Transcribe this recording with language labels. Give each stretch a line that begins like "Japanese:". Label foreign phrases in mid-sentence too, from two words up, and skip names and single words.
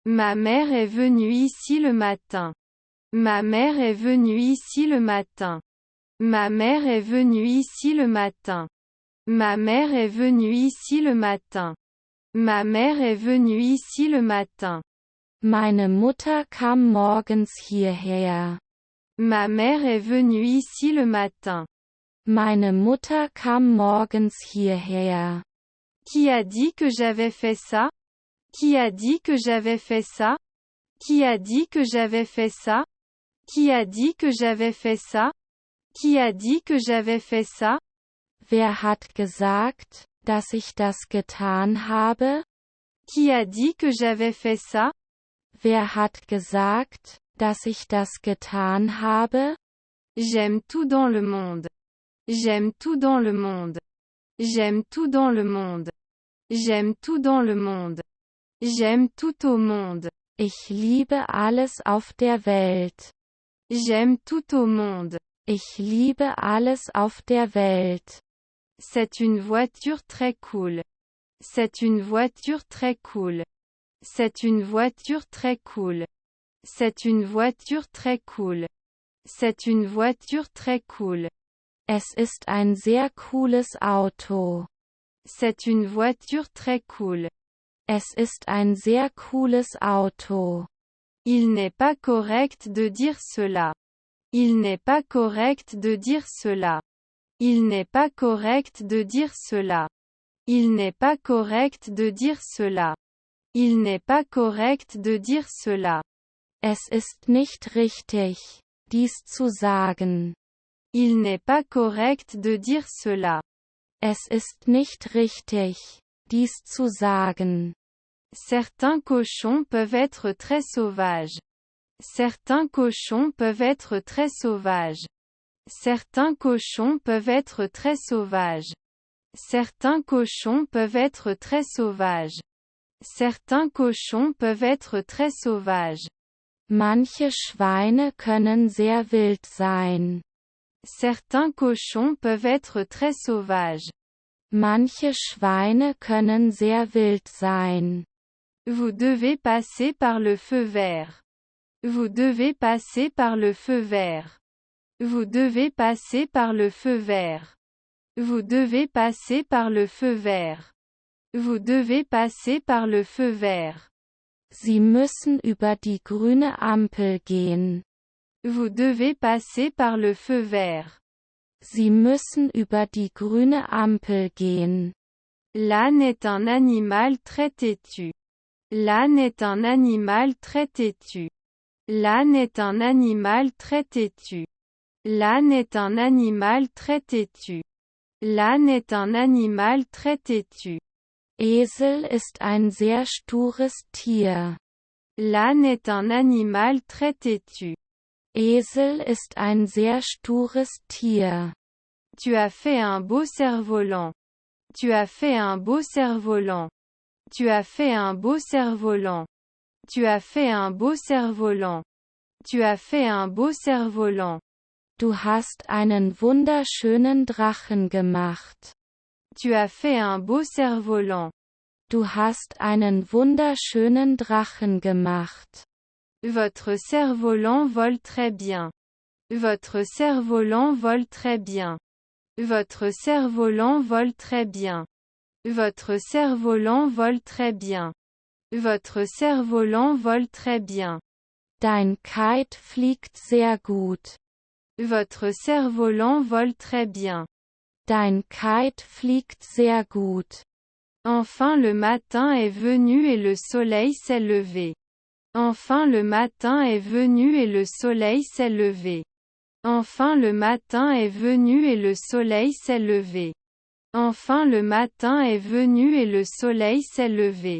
French: Ma mère est venue ici le matin. Ma mère est venue ici le matin. Ma mère est venue ici le matin. Ma mère est venue ici le matin. Ma mère est venue ici le matin.
German: Meine Mutter kam morgens hierher.
French: Ma mère est venue ici le matin.
German: Meine Mutter kam morgens hierher.
French: Qui a dit que j'avais fait ça? Qui a dit que j'avais fait ça? Qui a dit que j'avais fait ça? Qui a dit que j'avais fait ça? Qui a dit que j'avais fait ça?
German: Wer hat gesagt, dass ich das getan habe?
French: Qui a dit que j'avais fait ça?
German: Wer hat gesagt, dass ich das getan habe?
French: J'aime tout dans le monde. J'aime tout dans le monde. J'aime tout dans le monde. J'aime tout dans le monde. J'aime tout au monde.
German: Ich liebe alles auf der Welt.
French: J'aime tout au monde.
German: Ich liebe alles auf der Welt.
French: C'est une voiture très cool. C'est une voiture très cool. C'est une voiture très cool. C'est une voiture très cool. C'est une voiture très cool.
German: Es ist ein sehr cooles Auto.
French: C'est une voiture très cool.
German: Es ist ein sehr cooles Auto.
French: Il n'est pas correct de dire cela. Il n'est pas correct de dire cela. Il n'est pas correct de dire cela. Il n'est pas correct de dire cela. Il n'est pas correct de dire cela.
German: Es ist nicht richtig, dies zu sagen.
French: Il n'est pas correct de dire cela.
German: Es ist nicht richtig, dies zu sagen.
French: Certains cochons peuvent être très sauvages. Certains cochons peuvent être très sauvages. Certains cochons peuvent être très sauvages. Certains cochons peuvent être très sauvages. Certains cochons peuvent être très sauvages.
German: Manche Schweine können sehr wild sein.
French: Certains cochons peuvent être très sauvages.
German: Manche Schweine können sehr wild sein.
French: Vous devez passer par le feu vert. Vous devez passer par le feu vert. Vous devez passer par le feu vert. Vous devez passer par le feu vert. Vous devez passer par le feu vert.
German: Sie müssen über die grüne Ampel gehen.
French: Vous devez passer par le feu vert.
German: Sie müssen über die grüne Ampel gehen.
French: L'âne est un animal très têtu. L'âne est un animal très têtu. L'âne est un animal très têtu. L'âne est un animal très têtu. L'âne est un animal très têtu.
German: Esel ist ein sehr stures Tier.
French: L'âne est un animal très têtu.
German: Esel ist ein sehr stures Tier.
French: Tu as fait un beau cerf-volant. Tu as fait un beau cerf-volant. Tu as fait un beau cerf-volant. Tu as fait un beau cerf-volant. Tu as fait un beau cerf-volant.
German: Du hast einen wunderschönen Drachen gemacht.
French: Tu as fait un beau cerf-volant.
German: Du hast einen wunderschönen Drachen gemacht.
French: Votre cerf-volant vole très bien. Votre cerf-volant vole très bien. Votre cerf-volant vole très bien. Votre cerf-volant vole très bien. Votre cerf-volant vole très bien.
German: Dein Kite fliegt sehr gut.
French: Votre cerf-volant vole très bien.
German: Dein Kite fliegt sehr gut.
French: Enfin le matin est venu et le soleil s'est levé. Enfin le matin est venu et le soleil s'est levé. Enfin le matin est venu et le soleil s'est levé. Enfin le matin est venu et le soleil s'est levé.